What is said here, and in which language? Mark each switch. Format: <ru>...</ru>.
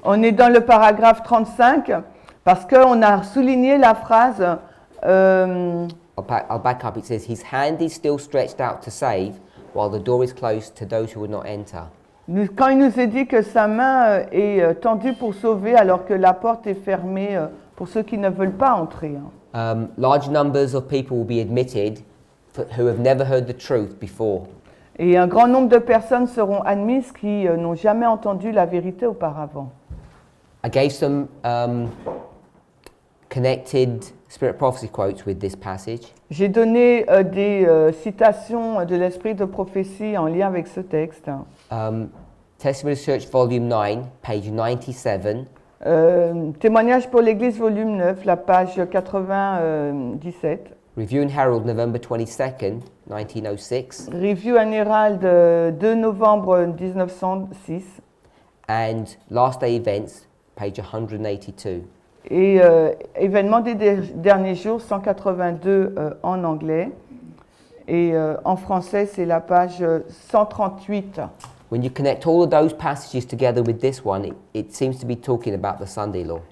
<fr>On est dans le paragraphe 35 parce qu'on a souligné la phrase</fr> <en>I'll back up. It says, his hand is still stretched out to save, while the door is closed to those who would not enter.</en> <fr>quand il nous est dit que sa main est tendue pour sauver alors que la porte est fermée pour ceux qui ne veulent pas entrer.</fr> <en>Large numbers of people will be admitted who have never heard the truth before.</en> <fr>Et un grand nombre de personnes seront admises qui n'ont jamais entendu la vérité auparavant.</fr> <en>I gave some connected spirit prophecy quotes with this passage.</en> <fr>J'ai donné des citations de l'esprit de prophétie en lien avec ce texte.</fr> <en>Testimony Church Volume 9, page 97.</en> <fr>Témoignage pour l'Église, volume 9, la page 97.</fr> <en>Review and Herald, November 22nd, 1906.</en> <fr>Review and Herald, 2 novembre 1906.</fr> <en>And Last Day Events, page 182.</en> <fr>Et événements des derniers jours, 182 en anglais. Et en français, c'est la page 138.</fr> <en>When you connect all of those passages together with this one, it seems to be talking about the Sunday law.</en>